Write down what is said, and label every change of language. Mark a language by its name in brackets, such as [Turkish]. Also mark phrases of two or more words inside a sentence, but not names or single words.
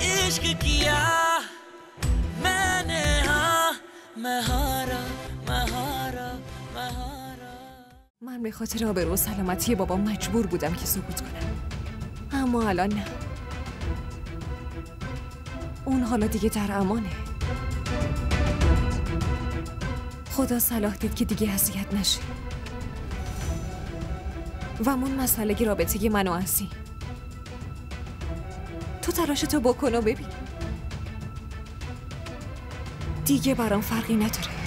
[Hindi] इश्क किया मैंने हाँ मैं हारा मैं हारा मैं हारा. [Persian] من به خاطر آبرو و سلامتی بابا مجبور بودم که سکوت کنم، اما الان نه. اون حالا دیگه در امانه. خدا صلاح دید که دیگه اذیت نشه. و اون مسئله رابطه من و عزی، تو تلاشتو بکن و ببین دیگه برام فرقی نداره.